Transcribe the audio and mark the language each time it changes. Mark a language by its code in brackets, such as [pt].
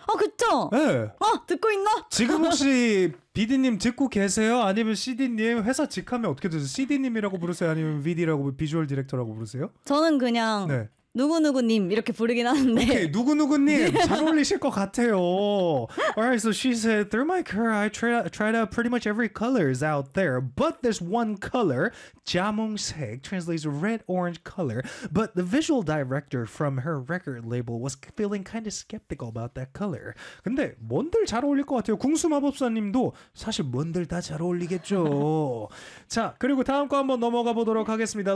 [ko] 아, 그쵸? 네. 아, 듣고 있나? 지금 혹시 비디님 듣고 계세요? 아니면 CD님 회사 직함이 어떻게 되세요? CD님이라고 부르세요? 아니면 VD라고 비주얼 디렉터라고 부르세요? 저는 그냥 네. 누구누구님 이렇게 부르긴 하는데 오케이, 누구누구님 잘 어울리실 것 같아요. [en] Alright, so she said through my career, I tried out pretty much every colors out there, but this one color, 자몽색 translates red-orange color, but the visual director from her record label was feeling kind of skeptical about that color. [ko] 근데 뭔들 잘 어울릴 것 같아요. 궁수마법사님도 사실 뭔들 다 잘 어울리겠죠. 자, 그리고 다음 거 한번 넘어가 보도록 하겠습니다.